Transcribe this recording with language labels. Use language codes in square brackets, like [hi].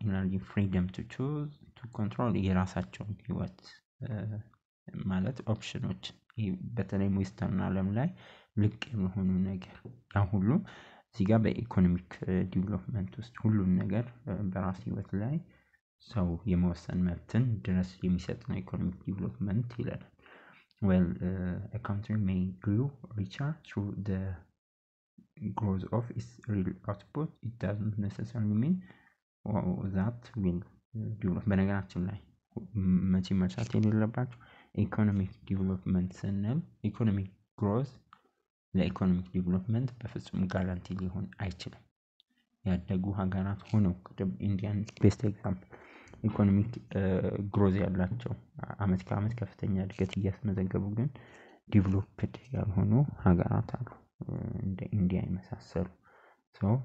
[am] ኢነርጂ ፍሪደም ቱ ቹዝ ቱ ኮንትሮል የራሳቸውን ህይወት ማለት ኦፕሽኖች በተለይም ዌስተርን ዓለም ላይ ልቅ የሆኑ ነገር ያ ሁሉ እዚህ ጋር በኢኮኖሚክ ዲቨሎፕመንት ውስጥ ሁሉን ነገር በራስ ህይወት ላይ ሰው የመወሰን መብትን ድረስ የሚሰጥ ነው ኢኮኖሚክ ዲቨሎፕመንት ይላል። [en] well a country may grow richer through the growth of its real output. It doesn't necessarily mean that will develop. [am] በነገራችን ላይ መቼ መርሳት የሌለባቸው ኢኮኖሚክ ዲቨሎፕመንት ስንል ኢኮኖሚክ ግሮዝ ለኢኮኖሚክ ዲቨሎፕመንት በፍጹም ጋራንቲ ሊሆን አይችልም። ያደጉ ሀገራት ሆነው ኢንዲያን ቤስት ኤግዛምፕል ኢኮኖሚክ ግሮዝ ያላቸው አመት ከአመት ከፍተኛ እድገት እያስመዘገቡ ግን ዲቨሎፕድ ያልሆኑ ሀገራት አሉ እንደ ኢንዲያ የመሳሰሉ። ሶ